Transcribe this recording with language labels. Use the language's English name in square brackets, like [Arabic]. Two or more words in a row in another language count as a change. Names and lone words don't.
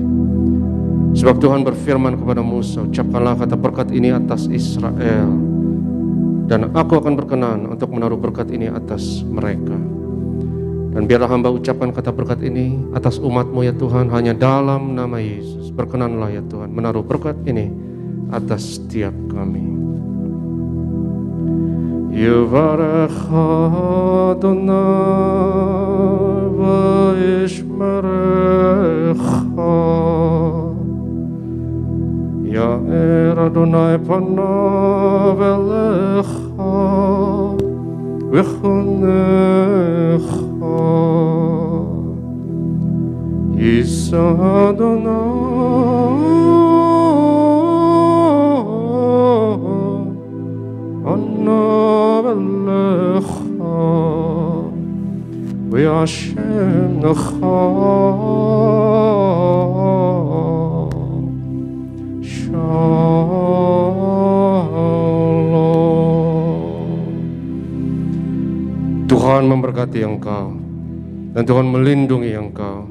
[Indonesian] Sebab Tuhan berfirman kepada Musa, ucapkanlah kata berkat ini atas Israel, dan aku akan berkenan untuk menaruh berkat ini atas mereka. Dan biarlah hamba ucapkan kata berkat ini atas umat-Mu ya Tuhan, hanya dalam nama Yesus. Berkenanlah ya Tuhan menaruh berkat ini atas setiap kami. [Hebrew] יברכך אדוני וישמרך, יאר אדוני פניו אליך ויחנך, ישא אדוני פניו אליך וישם לך [Indonesian] Tuhan memberkati engkau dan Tuhan melindungi engkau.